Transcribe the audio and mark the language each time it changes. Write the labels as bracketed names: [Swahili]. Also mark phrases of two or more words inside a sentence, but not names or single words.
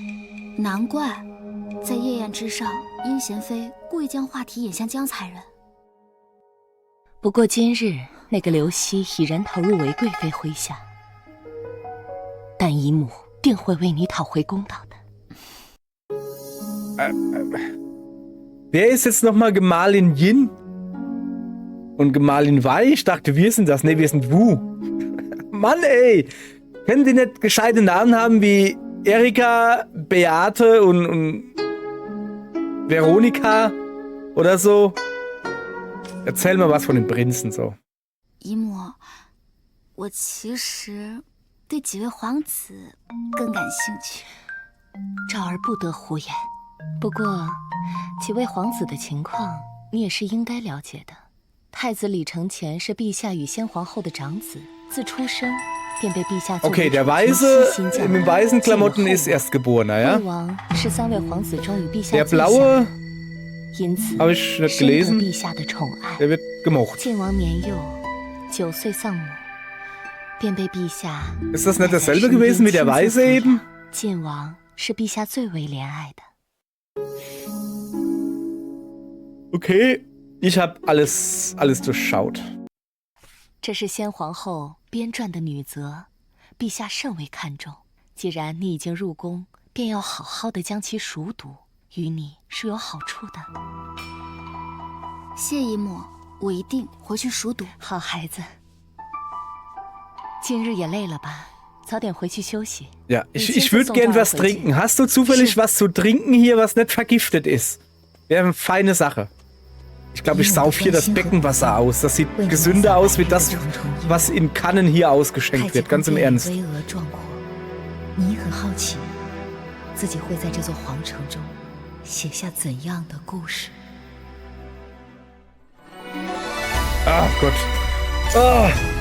[Chinese] 难怪，在夜宴之上，殷贤妃故意将话题引向江才人。不过今日那个刘熙已然投入韦贵妃麾下，但姨母定会为你讨回公道的。 [German] Wer ist jetzt nochmal Gemahlin Yin? Und Gemahlin Wei? Ich dachte, wir sind das. Ne, wir sind Wu. Mann, ey! Können die nicht gescheite Namen haben wie Erika, Beate und Veronika oder so? Erzähl mal was von den Prinzen so. [Chinese] 姨母，我其实对几位皇子更感兴趣。赵儿不得胡言。不过，几位皇子的情况你也是应该了解的。太子李承乾是陛下与先皇后的长子，自出生便被陛下作为 [German] Okay, der Weiße mit weißen Klamotten ist Erstgeborener, ja? [Chinese] 魏王是3位皇子中与陛下 [German] Der [Chinese] 最小 [German] Blaue [Chinese] 因此 [German] habe ich nicht [Chinese] 深得 [German] gelesen. [Chinese] 陛下的宠爱。 [German] Der wird gemocht. [Chinese] 晋王年幼，9岁丧母，便被陛下 [German] Ist das nicht dasselbe gewesen wie der Weiße eben? [Chinese] 晋王是陛下最为怜爱的。 [German] Okay, ich habe alles durchschaut. [Chinese] 这是先皇后编撰的女则，陛下甚为看重。既然你已经入宫，便要好好的将其熟读，于你是有好处的。谢姨母，我一定回去熟读。好孩子，今日也累了吧？早点回去休息。 [German] Ja, ich würde gern was trinken. Hast du zufällig was zu trinken hier, was nicht vergiftet ist? Wäre eine feine Sache. Ich glaube, ich sauf hier das Beckenwasser aus. Das sieht gesünder aus wie das, was in Kannen hier ausgeschenkt wird. Ganz im Ernst. [Chinese] 你很好奇，自己会在这座皇城中写下怎样的故事？ [German] Ach Gott. Oh.